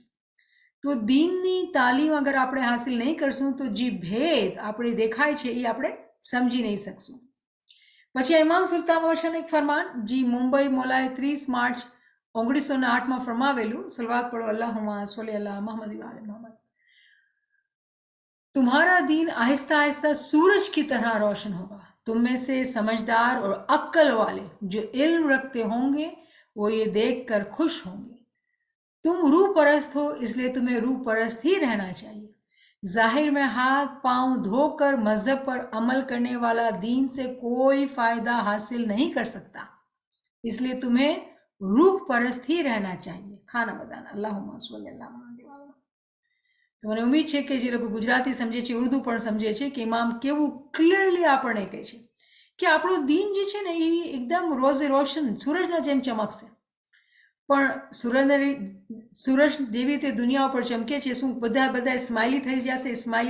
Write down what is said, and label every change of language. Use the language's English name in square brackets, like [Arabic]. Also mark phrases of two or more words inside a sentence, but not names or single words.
[Gujarati] તો દીનની તાલીમ અગર આપણે હાસિલ નહીં કરશું તો જે ભેદ આપણે દેખાય છે એ આપણે સમજી નહીં શકશું. પછી ઇમામ સુલતાન મોહમ્મદ એક ફરમાન જે મુંબઈ મૌલાએ 30 માર્ચ 1908 ફરમાવેલું, સલવાત પઢો, [Arabic] اللهم صل على محمد وآل محمد. [Urdu] تمہارا دین آہستہ آہستہ سورج کی طرح روشن ہوگا. تم میں سے سمجھدار اور عقل والے جو علم رکھتے ہوں گے وہ یہ دیکھ کر خوش ہوں گے. تم روح پرست ہو اس لیے تمہیں روح پرست ہی رہنا چاہیے. ظاہر میں ہاتھ پاؤں دھو کر مذہب پر عمل کرنے والا دین سے کوئی فائدہ حاصل نہیں کر سکتا، اس لیے تمہیں روح پرست ہی رہنا چاہیے. کھانا بتانا. [Arabic] اللهم صل على محمد. [Gujarati] તો મને ઉમ્મીદ છે કે જે લોકો ગુજરાતી સમજે છે, ઉર્દુ પણ સમજે છે કે ઇમામ કેવું ક્લિયરલી આપણને કહે છે કે આપણું દીન જે છે ને એ એકદમ [Urdu] روز روشن [Gujarati] સૂરજના જેમ ચમકશે. પણ સૂરજ જેવી રીતે દુનિયા ઉપર ચમકે છે, શું બધા સ્માઇલી થઈ જશે?